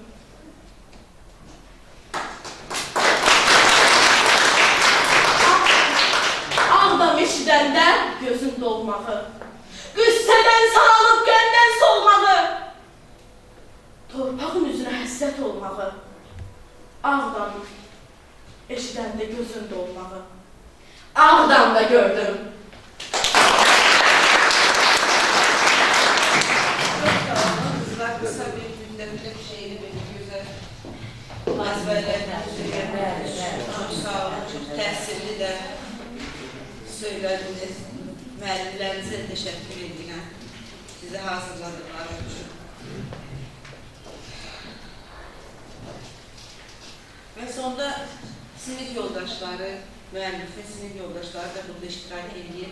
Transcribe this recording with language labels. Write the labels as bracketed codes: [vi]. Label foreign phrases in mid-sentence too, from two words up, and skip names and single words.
[az] Ağdam eşidəndə gözün dolmağı, qüssədən saralıb qəndən solmağı, torpağın üzrə həsrət olmağı, Ağdam eşidəndə gözün dolmağı, Ağdamda gördüm. [tr] Kızlar kısa bir gündemde bir şeyini böyle güzel ezberlediniz. [az] Çok sağ olun, çok təsirli de söylədiniz. Müəllimlərinizə təşəkkür edirəm. Sizi hazırladıqları üçün. Və sonda sinif yoldaşları, müəllifin sinif yoldaşları da burada iştirak edir.